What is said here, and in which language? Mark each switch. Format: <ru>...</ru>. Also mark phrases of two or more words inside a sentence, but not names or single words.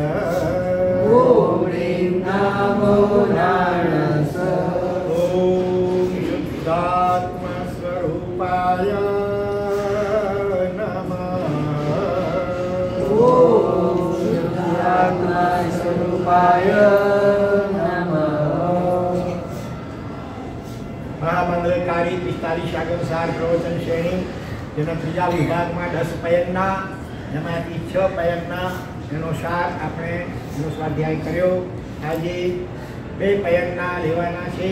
<sa>ओम रिम नमो नरसा ओम शुद्धात्म स्वरूपाय नमः ओम शुद्धात्म स्वरूपाय नमः</sa> <gu>મહામંગલકારી 45 આગમસાર પ્રવચન શ્રેણી જેના ત્રીજા વિભાગમાં 10 પયગના એમાંથી 6 પયગના એનો સાર આપણે એનો સ્વાધ્યાય કર્યો. આજે 2 પયગના લેવાના છે.</gu>